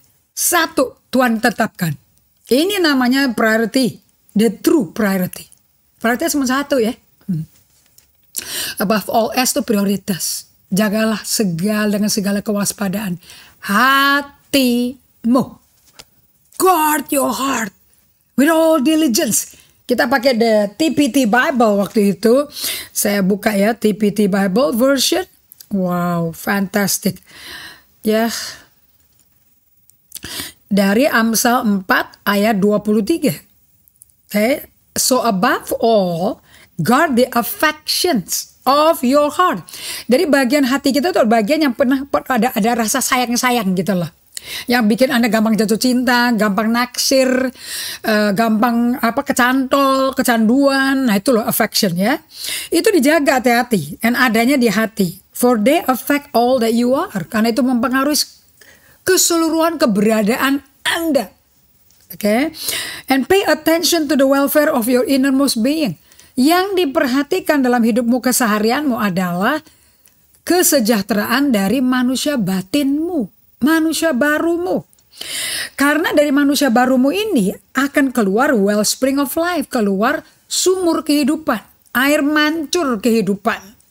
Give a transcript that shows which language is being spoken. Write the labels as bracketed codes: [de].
[id] Satu, Tuhan tetapkan. Ini namanya priority. [en] The true priority. [id] Prioritas cuma satu ya. [en] Above all else [id] itu prioritas. Jagalah dengan segala kewaspadaan hatimu. [en] Guard your heart with all diligence. [id] Kita pakai [en] the TPT Bible [id] waktu itu. Saya buka ya TPT Bible version. [en] Wow, fantastic. Ya. [id] Dari Amsal 4 ayat 23. Okay. [en] So above all, guard the affections of your heart. [id] Dari bagian hati kita tuh bagian yang pernah ada rasa sayang-sayang gitu loh. Yang bikin Anda gampang jatuh cinta, gampang naksir, gampang kecantol, kecanduan. Nah itu loh affection ya. Itu dijaga hati-hati. And adanya di hati. [en] For they affect all that you are. [id] Karena itu mempengaruhi keseluruhan keberadaan Anda. Okay? [en] And pay attention to the welfare of your innermost being. [id] Yang diperhatikan dalam hidupmu keseharianmu adalah kesejahteraan dari manusia batinmu. Manusia barumu. Karena dari manusia barumu ini akan keluar [en] wellspring of life, [id] keluar sumur kehidupan, air mancur kehidupan.